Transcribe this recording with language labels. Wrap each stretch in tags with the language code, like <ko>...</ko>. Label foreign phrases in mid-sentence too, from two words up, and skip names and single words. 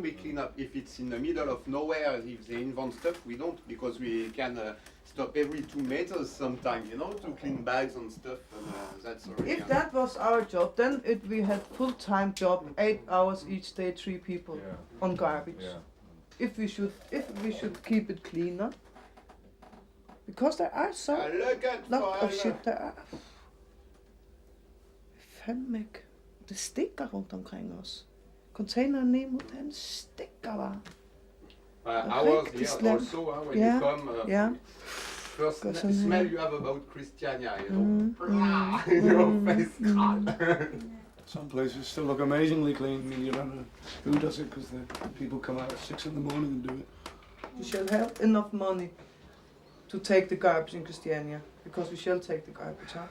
<en>We clean up if it's in the middle of nowhere. If they invent stuff, we don't because we can stop every 2 meters sometimes, you know, to clean bags and stuff. And that's already. If that was our job, then we had full-time job, 8 hours each day, 3 people on garbage. Yeah. If we should keep it cleaner, because there are so lot of shit there are.</en> <da>Fandme ikke. Det stinker rundt omkring os. Containeren ned mod den stinker bare.</da> <en>Ours</en> <da>Rigtig</da> <en>here</en> <da>slemt.</da> <en>also when Yeah, you come. yeah. First Got some smell here. you have about Christiania, you know, your face crawl. Some places still look amazingly clean. I mean, you don't know who does it because the people come out at 6 in the morning and do it. We shall have enough money to take the garbage in Christiania, because we shall take the garbage out.</en>